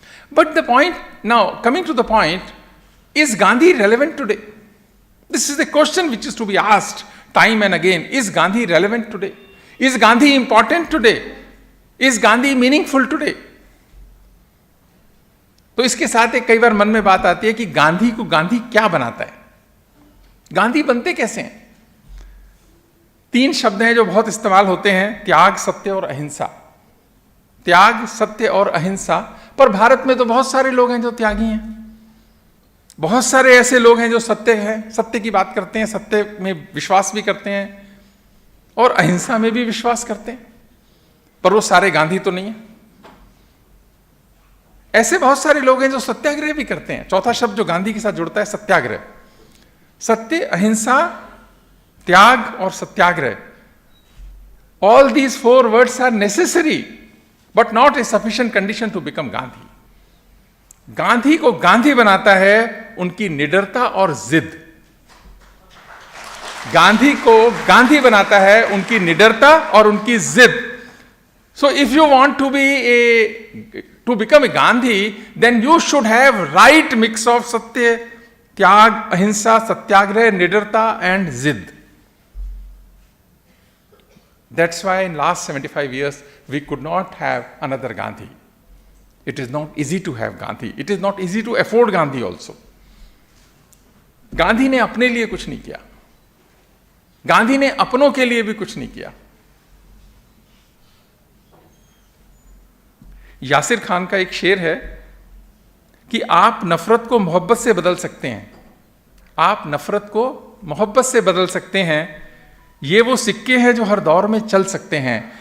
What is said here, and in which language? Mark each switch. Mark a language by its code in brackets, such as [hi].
[en] But the point, now coming to the point, is Gandhi relevant today? This is the question which is to be asked time and again. Is Gandhi relevant today? Is Gandhi important today? Is Gandhi meaningful today? [hi] तो इसके साथ एक कई बार मन में बात आती है कि गांधी को गांधी क्या बनाता है? गांधी बनते कैसे हैं? 3 शब्द हैं जो बहुत इस्तेमाल होते हैं, त्याग, सत्य और अहिंसा। त्याग, सत्य और अहिंसा। पर भारत में तो बहुत सारे लोग हैं जो त्यागी हैं, बहुत सारे ऐसे लोग हैं जो सत्य की बात करते हैं, सत्य में विश्वास भी करते हैं और अहिंसा में भी विश्वास करते हैं, पर वो सारे गांधी तो नहीं है। ऐसे बहुत सारे लोग हैं जो सत्याग्रह भी करते हैं। चौथा शब्द जो गांधी के साथ जुड़ता है, सत्याग्रह। सत्य, अहिंसा, त्याग और सत्याग्रह, [en] all these 4 words are necessary but not a sufficient condition to become Gandhi. [hi] Gandhi को गांधी बनाता है उनकी निडरता और जिद। गांधी को गांधी बनाता है उनकी निडरता और उनकी जिद। [en] So if you want to become a Gandhi, then you should have right mix of satya, tyag, ahimsa, satyagraha, nidarta and zid. That's why in last 75 years we could not have another Gandhi. It is not easy to have Gandhi. It is not easy to afford Gandhi also. [hi] Gandhi ने अपने लिए कुछ नहीं किया, गांधी ने अपनों के लिए भी कुछ नहीं किया। यासिर खान का एक शेर है कि आप नफरत को मोहब्बत से बदल सकते हैं, आप नफरत को मोहब्बत से बदल सकते हैं, ये वो सिक्के हैं जो हर दौर में चल सकते हैं।